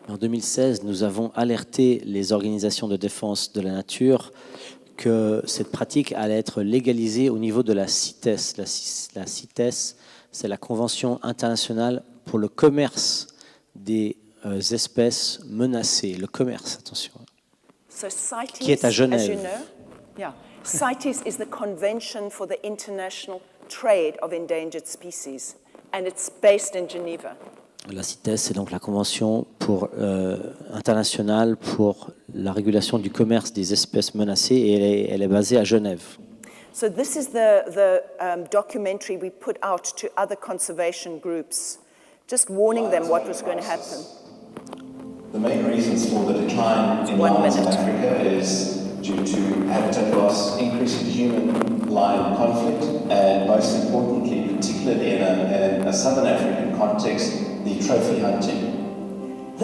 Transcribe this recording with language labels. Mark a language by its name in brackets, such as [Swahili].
[French] En 2016, nous avons alerté les organisations de défense de la nature que cette pratique allait être légalisée au niveau de la CITES. La CITES, c'est la Convention internationale pour le commerce des espèces menacées. Le commerce, attention. [English] So CITES, [French] Qui est à Genève. [English] as you know, CITES is the Convention for the International Trade of Endangered Species, and it's based in Geneva. [French] La CITES, c'est donc la Convention internationale pour la régulation du commerce des espèces menacées et elle est basée à Genève. [English] So this is the documentary we put out to other conservation groups, just warning them what was going to happen. The main reasons for the decline in lions in Africa is due to habitat loss, increasing human-lion conflict, and most importantly, particularly in a southern African context, the trophy hunting.